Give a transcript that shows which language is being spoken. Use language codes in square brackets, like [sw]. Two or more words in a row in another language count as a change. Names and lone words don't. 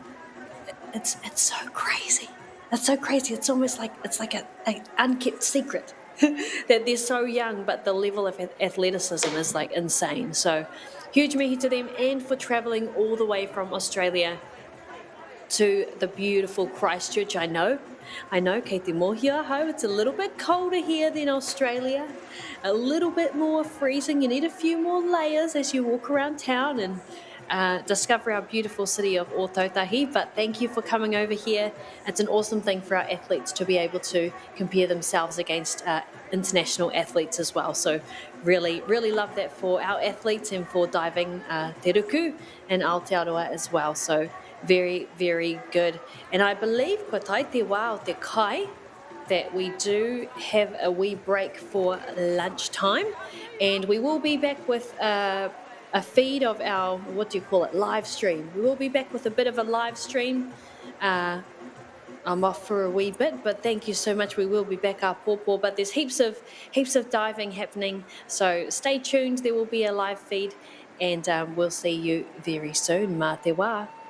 [en] It's so crazy. It's so crazy. It's almost like it's like an unkept secret that they're so young, but the level of athleticism is like insane. So huge mihi to them, and for travelling all the way from Australia. to the beautiful Christchurch. I know, [mi] kei te mohi ahau, [en] it's a little bit colder here than Australia, a little bit more freezing. You need a few more layers as you walk around town and discover our beautiful city of Ōtautahi. But thank you for coming over here. It's an awesome thing for our athletes to be able to compare themselves against international athletes as well. So really, really love that for our athletes and for diving Te Ruku and Aotearoa as well. So very, very good. And I believe, [mi] ko tai te wā o te kai, [en] that we do have a wee break for lunchtime, and we will be back with a feed of our, what do you call it, live stream. We will be back with a bit of a live stream. I'm off for a wee bit, but thank you so much. We will be back up, pōpō, but there's heaps of diving happening, so stay tuned. There will be a live feed, and we'll see you very soon. [mi] Mā te wā.